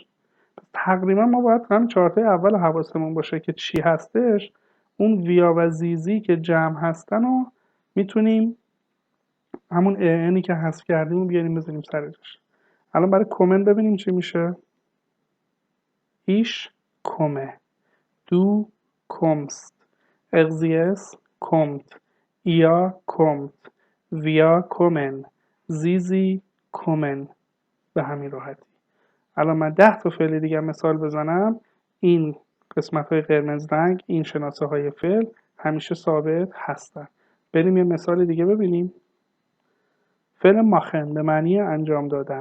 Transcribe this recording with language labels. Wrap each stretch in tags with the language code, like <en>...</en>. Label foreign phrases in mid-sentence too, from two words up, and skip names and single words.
<fa>تقریبا ما باید هم چهارتای اول حواسمون باشه که چی هستش. اون ویا و زیزی که جمع هستن و میتونیم همون اینی که حذف کردیم بیاریم بزنیم سر جاش. الان برای کومن ببینیم چی میشه.</fa> <de>ایش komme, du kommst, Exis kommt, ihr kommt, wir kommen, sie kommen.</de> <fa>به همین راحتی. الان من 10 تا فعل دیگه مثال بزنم، این قسمت های قرمز رنگ، این شناسه های فعل همیشه ثابت هستن. بریم یه مثال دیگه ببینیم. فعل ماخن به معنی انجام دادن.</fa>